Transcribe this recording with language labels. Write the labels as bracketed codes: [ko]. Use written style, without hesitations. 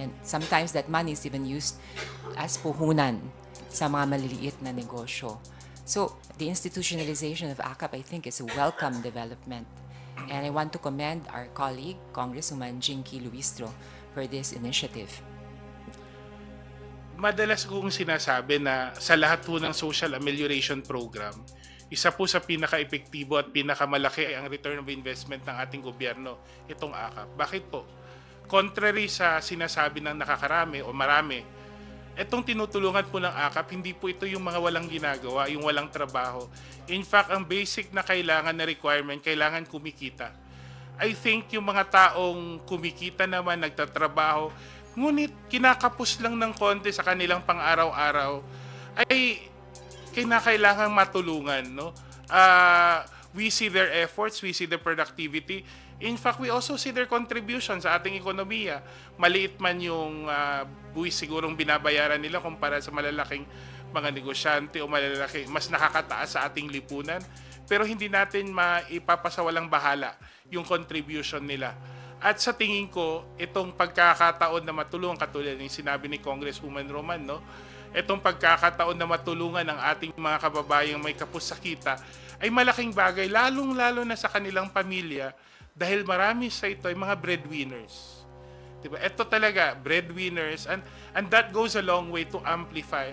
[en] And sometimes that money is even used as [tl] puhunan sa mga maliliit na negosyo. [en] So, the institutionalization of AKAP, I think, is a welcome development. And I want to commend our colleague, Congresswoman Jinky Luistro, for this initiative. [tl] Madalas kong sinasabi na sa lahat po ng social amelioration program, isa po sa pinaka-epektibo at pinakamalaki ay ang return of investment ng ating gobyerno, itong AKAP. Bakit po? Contrary sa sinasabi ng nakakarami o marami, itong tinutulungan po ng AKAP, hindi po ito yung mga walang ginagawa, yung walang trabaho. In fact, ang basic na kailangan na requirement, kailangan kumikita. I think yung mga taong kumikita naman, nagtatrabaho, ngunit kinakapos lang ng konti sa kanilang pang-araw-araw, ay kinakailangang matulungan. No? [en] We see their efforts, we see their productivity. In fact, we also see their contribution [tl] sa ating ekonomiya. Maliit man yung buwis sigurong binabayaran nila kumpara sa malalaking mga negosyante o malalaki, mas nakakataas sa ating lipunan. Pero hindi natin maipapasawalang bahala yung contribution nila. At sa tingin ko, itong pagkakataon na matulungan, katulad ng sinabi ni Congresswoman Roman, no? Itong pagkakataon na matulungan ang ating mga kababayang may kapusakita ay malaking bagay, lalong-lalo na sa kanilang pamilya, dahil marami sa ito ay mga breadwinners. Diba? Ito talaga, [en] breadwinners, and that goes a long way to amplify.